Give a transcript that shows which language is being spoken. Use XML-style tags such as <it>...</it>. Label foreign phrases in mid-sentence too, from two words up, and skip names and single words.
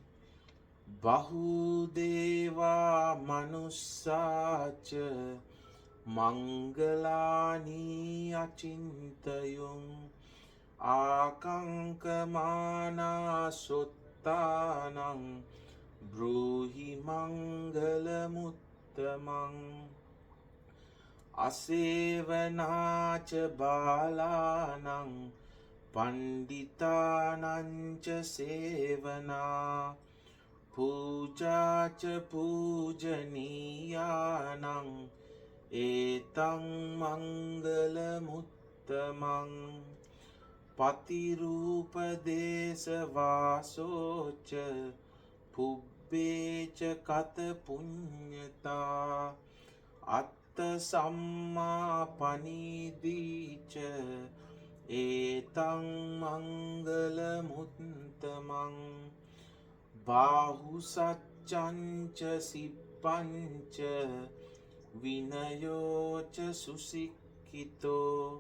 <pi>බහුදේවා මනුස්සාච මංගලානී අචින්තයුං ආකංකමානා සොත්තානං බ්‍රූහි මංගල මුත්තමං අසේවනාච බාලානං පණ්ඩිතානංච සේවනා පූජාච පූජනීයානං ඒතං මංගල මුත්තමං පතිරූපදේශ වාසෝච පුබ්බේච කත පුඤ්ඤතා අත්ත සම්මා පනීදීච ඒතං මංගල මුත්තමං බාහුසච්ඡංච සිප්පංච විනයෝච සුසික්ඛිතෝ</pi>